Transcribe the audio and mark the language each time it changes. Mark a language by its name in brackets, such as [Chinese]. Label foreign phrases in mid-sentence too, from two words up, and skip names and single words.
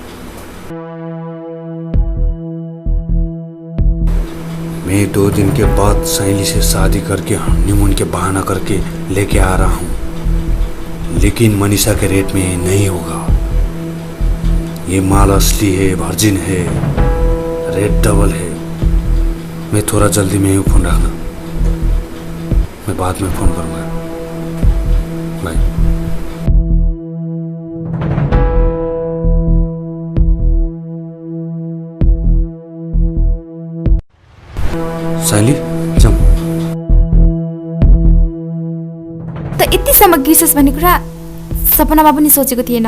[Hindi] मैं 2 दिन के बाद साइली से शादी करके हनीमून के बहाना करके लेके आ रहा हूँ, लेकिन मनीषा के रेट में नहीं होगा। ये माल असली है, वर्जिन है, रेट डबल है। मैं थोड़ा जल्दी में ही फोन रखना, मैं बाद में फोन करूँगा। बाय। साइली, जाऊ। [Nepali] त यतिसम्म गिर्छस् भन्ने कुरा सपनामा पनि सोचेको थिएन।